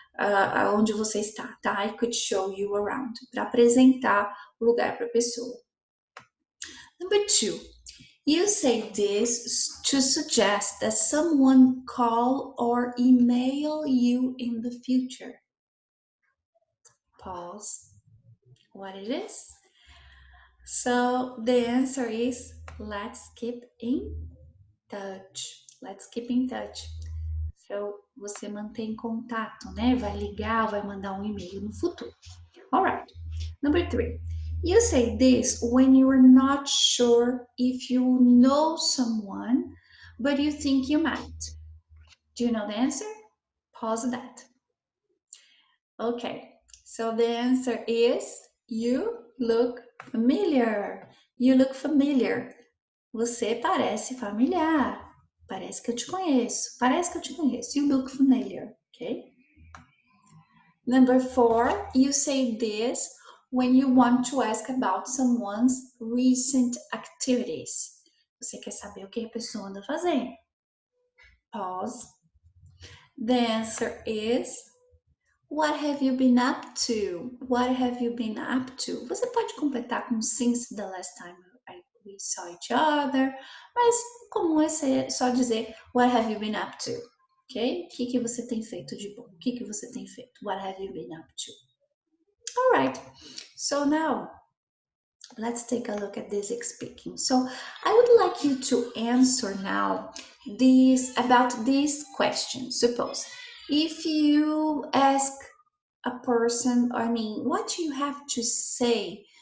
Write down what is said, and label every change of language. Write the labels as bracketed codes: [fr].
[pt] aonde você está, tá? [en] I could show you around. [pt] Para apresentar o lugar para a pessoa. [en] Number 2. You say this to suggest that someone call or email you in the future. Pause. What it is? So the answer is let's keep in touch. Let's keep in touch. [pt] So você mantém contato, né? Vai ligar, vai mandar um e-mail no futuro. [en] Alright. Number 3. You say this when you are not sure if you know someone, but you think you might. Do you know the answer? Pause that. Okay, so the answer is you look familiar. You look familiar. [pt] Você parece familiar. Parece que eu te conheço. Parece que eu te conheço. [en] You look familiar, okay? Number 4, you say this when you want to ask about someone's recent activities. [pt] Você quer saber o que a pessoa anda fazendo. [en] Pause. The answer is, what have you been up to? What have you been up to? [pt] Você pode completar com [en] since the last time we saw each other, [pt] mas comum é só dizer [en] what have you been up to? Ok? [pt] O que você tem feito de bom? O que você tem feito? [en] What have you been up to? All right. So now, let's take a look at this speaking. So I would like you to answer now about this question. Suppose if you ask a person, what do you have to say?